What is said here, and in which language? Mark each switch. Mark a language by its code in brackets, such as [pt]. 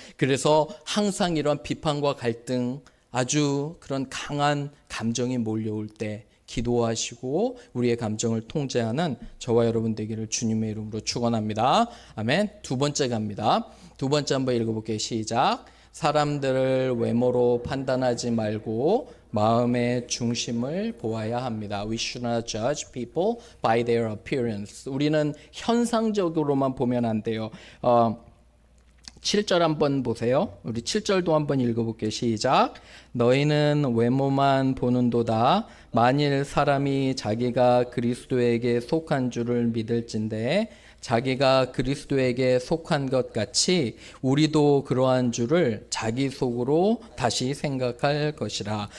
[ko] 그래서 항상 이런 비판과 갈등, 아주 그런 강한 감정이 몰려올 때 기도하시고 우리의 감정을 통제하는 저와 여러분 되기를 주님의 이름으로 축원합니다. 아멘. 두 번째 갑니다. 두 번째 한번 읽어볼게요. 시작. 사람들을 외모로 판단하지 말고 마음의 중심을 보아야 합니다. [en] We should not judge people by their appearance. [ko] 우리는 현상적으로만 보면 안 돼요. 7절 한번 보세요. 우리 7절도 한번 읽어볼게요. 시작. 너희는 외모만 보는도다. 만일 사람이 자기가 그리스도에게 속한 줄을 믿을진대 자기가 그리스도에게 속한 것 같이 우리도 그러한 줄을 자기 속으로 다시 생각할 것이라.